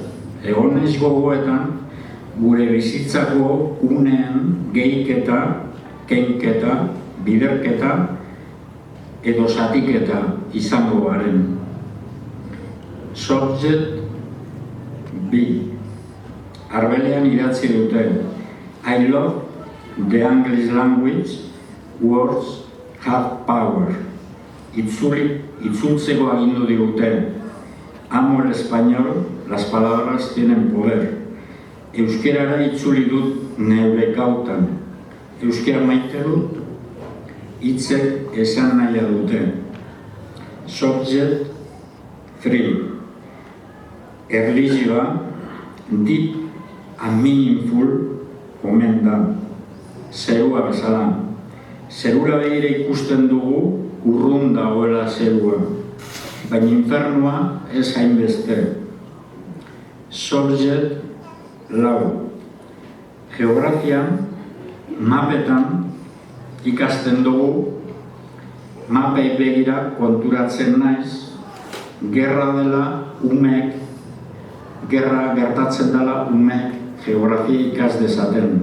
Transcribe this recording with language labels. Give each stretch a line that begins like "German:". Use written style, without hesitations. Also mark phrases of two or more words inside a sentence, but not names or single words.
Basque: Egon naiz gogoetan, gure bizitzako uneen gehiketa, kenketa, biderketa edo zatiketa izango garen.
English: Subject B.
Basque: Arbelean idatzi dute.
English: I love the English language. Words have power.
Basque: Itzultzeko agindu digute.
Spanish: Amo el español, las palabras tienen poder.
Basque: Euskerara itzuli dut neure kautan. Euskera maite dut, hitzek esan nahi dute.
English: Subject 3.
Basque: Erlijioa,
English: deep and meaningful,
Basque: omen da. Zerua bezala. Zerura behire ikusten dugu urrun dagoela zerua, baina infernua ez hainbeste.
English: Subject 4.
Basque: Geografian, mapetan ikasten dugu, mapei begira konturatzen naiz, gerra dela umek, gerra gertatzen dela umek geografia ikas dezaten.